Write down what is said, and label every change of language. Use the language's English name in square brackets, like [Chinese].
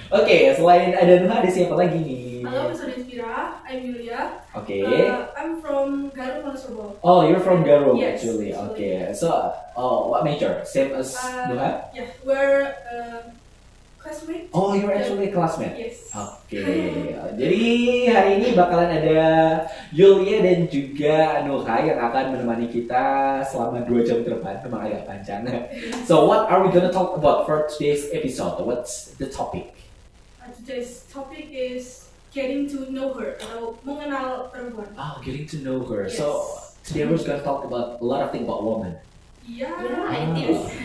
[Indonesian] Oke, selain ada Nuha, ada siapa lagi nih? [English] Halo, Pesona Inspira, I'm Yulia. [Indonesian] Oke. [English] I'm from Garut, Wonosobo. Oh, you're from Garut Yes. actually. Okay. So, what major? Same as Nuha? Yeah, we're classmates. Oh, you're actually a classmate. Yes. [Indonesian] Oke. Jadi hari ini bakalan ada Yulia dan juga Nuha yang akan menemani kita selama 2 jam ke depan. Memang agak panjang. [English] So, what are we gonna talk about for today's episode? What's the topic? Today's topic is getting to know her [Indonesian] atau mengenal perempuan. [English] Oh, getting to know her. Yes. So, today we're gonna talk about a lot of things about women. Yeah. I think.